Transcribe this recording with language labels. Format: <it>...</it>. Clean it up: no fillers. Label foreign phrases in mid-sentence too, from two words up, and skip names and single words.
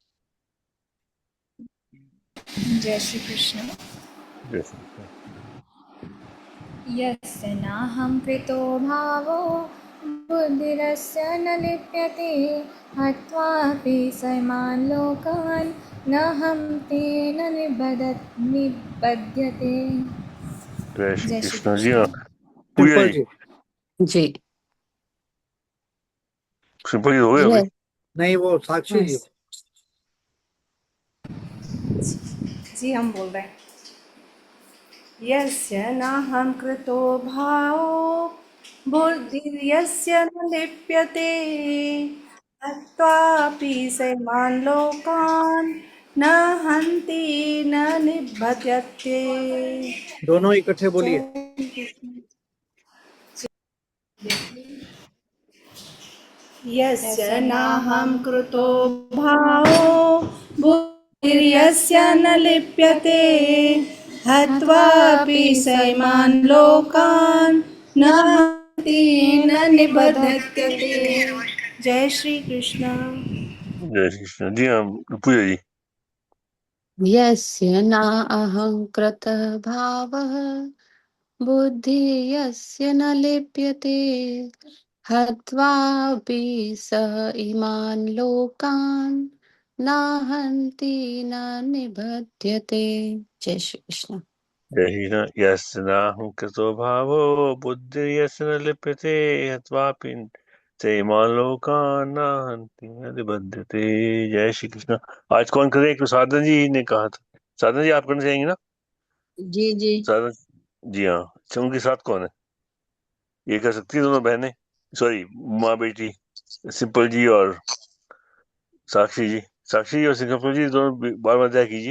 <hi>जय श्री कृष्ण। जय श्री कृष्ण।</hi> <sa>यस्य नाहं कृतो भावो बुद्धिरस्य न लिप्यते हत्वापि स इमान् लोकान् न हन्ति न निबध्यते।</sa> <hi>जय श्री जय श्री कृष्ण जी। हाँ कृष्ण। पूजा सिंपल जी। जी। जी सिंपल जी हो गया भाई। नहीं वो साक्षी जी। जी हम बोल रहे हैं।</hi> <sa>यस्य नाहं कृतो भावो बुद्धिर्यस्य न लिप्यते हत्वापि सैमान् लोकान् न हन्ति न निबध्यते।</sa> <hi>दोनों इकट्ठे बोलिए। जय कृष्ण।</hi> <sa>यस्य नाहं कृतो भावो बुद्धिर्यस्य न लिप्यते हत्वापि सैमान् लोकान् न हन्ति न निबध्यते।</sa> <hi>जय श्री कृष्ण। जय श्री कृष्ण। जी हाँ, पूजा जी।</hi> <sa>यस्य न अहङ्कृतः भावः बुद्धिः यस्य न लिप्यते हत्वापि स इमान् लोकान् न हन्ति न निबध्यते।</sa> <hi>जय श्री कृष्ण। जय श्री कृष्ण।</hi> <sa>यस्य नाहं कृतो भावो बुद्धिर्यस्य न लिप्यते हत्वापि सैमान् लोकान् न हन्ति न निबध्यते।</sa> <hi>जय श्री कृष्ण। आज कौन करे? एक तो साधना जी ने कहा था। साधना जी आप करना चाहेंगे ना? जी जी। साधना जी हाँ। अच्छा, उनके साथ कौन है? ये कर सकती है दोनों बहनें, सॉरी माँ बेटी, सिंपल जी और साक्षी जी। साक्षी जी और सिंपल जी दोनों बार बार अध्याय कीजिए।</hi>